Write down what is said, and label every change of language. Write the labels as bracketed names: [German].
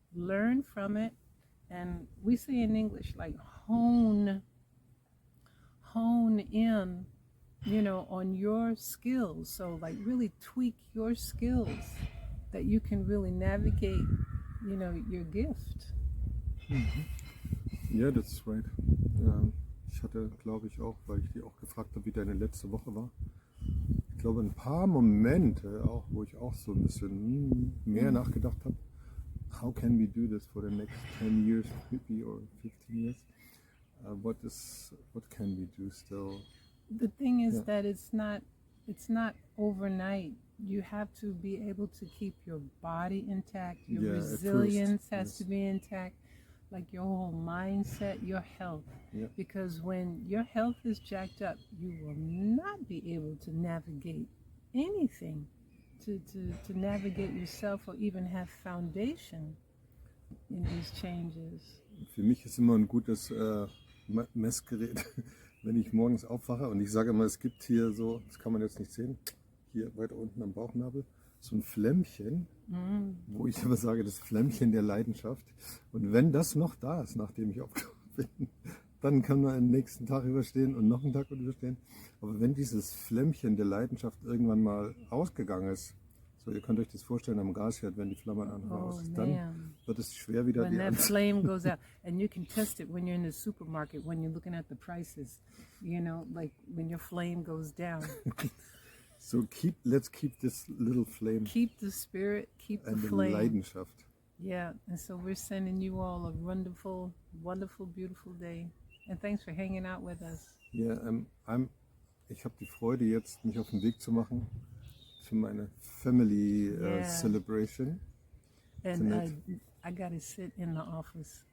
[English] Learn from it. And we say in English, like, hone in, you know, on your skills. So, like, really tweak your skills that you can really navigate, you know, your gift. Ja, that's right. [German] Ich hatte, glaube ich, auch, weil ich die auch gefragt habe, wie deine letzte Woche war. Ich glaube, ein paar Momente auch, wo ich auch so ein bisschen mehr nachgedacht habe. [English] How can we do this for the next 10 years maybe, or 15 years? What can we do still? The thing is Yeah. that it's not overnight. You have to be able to keep your body intact. Your Yeah, at first, resilience has yes. to be intact, like your whole mindset, your health. Yeah. Because when your health is jacked up, you will not be able to navigate anything, to navigate yourself, or even have foundation in these changes. [German] Für mich ist immer ein gutes Messgerät, wenn ich morgens aufwache und ich sage immer, es gibt hier so, das kann man jetzt nicht sehen, hier weiter unten am Bauchnabel, so ein Flämmchen, wo ich immer sage, das Flämmchen der Leidenschaft. Und wenn das noch da ist, nachdem ich aufgewacht bin, dann kann man den nächsten Tag überstehen und noch einen Tag überstehen. Aber wenn dieses Flämmchen der Leidenschaft irgendwann mal ausgegangen ist, so, ihr könnt euch das vorstellen am Gasherd, wenn die Flamme aus ist, dann wird es schwer wieder [English] When [German] die [English] that flame goes out, and you can test it when you're in the supermarket, when you're looking at the prices, you know, like when your flame goes down. So let's keep this little flame Keep the spirit, keep the and the flame. [German] Leidenschaft. [English] Yeah, and so we're sending you all a wonderful, wonderful, beautiful day. And thanks for hanging out with us. [German] Ja, ich habe die Freude jetzt, mich auf den Weg zu machen für meine Family [English] Yeah. Celebration. And Tonight. I got to sit in the office